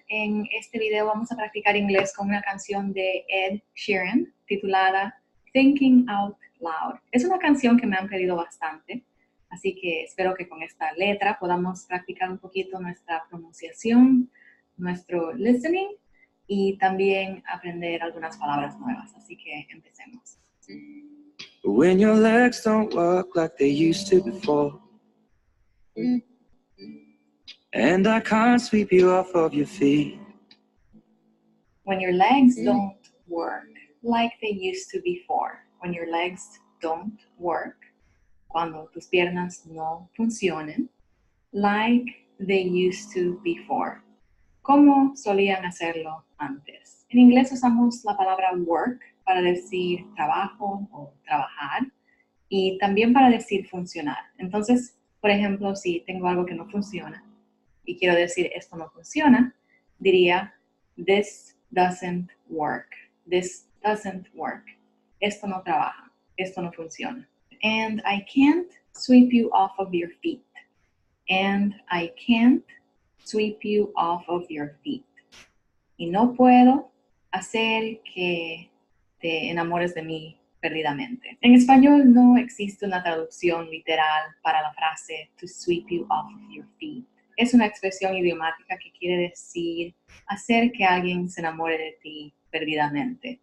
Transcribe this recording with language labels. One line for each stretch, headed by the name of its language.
Spanish: En este video vamos a practicar inglés con una canción de Ed Sheeran titulada Thinking Out Loud. Es una canción que me han pedido bastante, así que espero que con esta letra podamos practicar un poquito nuestra pronunciación, nuestro listening y también aprender algunas palabras nuevas. Así que empecemos.
English: When your legs don't work like they used to before, and I can't sweep you off of your feet. When your legs don't work like they used to before. When your legs don't work,
Spanish: cuando tus piernas no funcionen,
English: like they used to before,
Spanish: como solían hacerlo antes. En inglés usamos la palabra work para decir trabajo o trabajar y también para decir funcionar. Entonces, por ejemplo, si tengo algo que no funciona y quiero decir esto no funciona, diría
English: this doesn't work. This doesn't work.
Spanish: Esto no trabaja. Esto no funciona.
English: And I can't sweep you off of your feet. And I can't sweep you off of your feet.
Spanish: Y no puedo hacer que te enamores de mí perdidamente. En español no existe una traducción literal para la frase
English: to sweep you off of your feet.
Spanish: Es una expresión idiomática que quiere decir hacer que alguien se enamore de ti perdidamente.